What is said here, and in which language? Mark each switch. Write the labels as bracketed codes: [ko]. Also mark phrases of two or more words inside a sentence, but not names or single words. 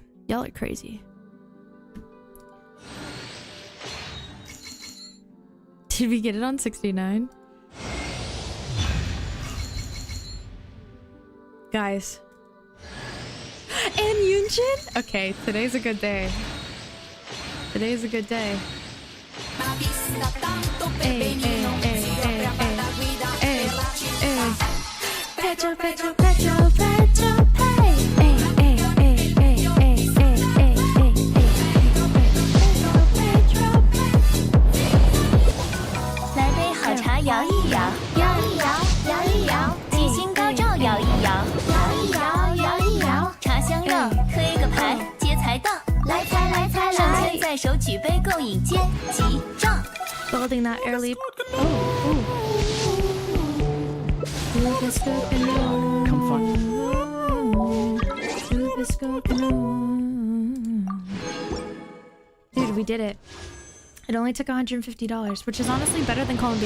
[en] Y'all are crazy. Did we get it on 69? Guys. And Yunjin? Okay, today's a good day. Today's a good day. Hey, hey, hey, hey, hey, hey. Petro, Petro, Petro, Petro, pay. Hey, hey, hey, hey, hey, hey, hey, hey, Petro, Petro, [zh] 来杯好茶摇一摇，摇一摇，摇一摇，吉星高照摇一摇，摇一摇，摇一摇，茶香热，推个牌接财到，来财来财来，上签在手举杯共饮接吉兆。 [en] Building that early. Come fun. Dude, we did it. It only took $150, which is honestly better than Colombina.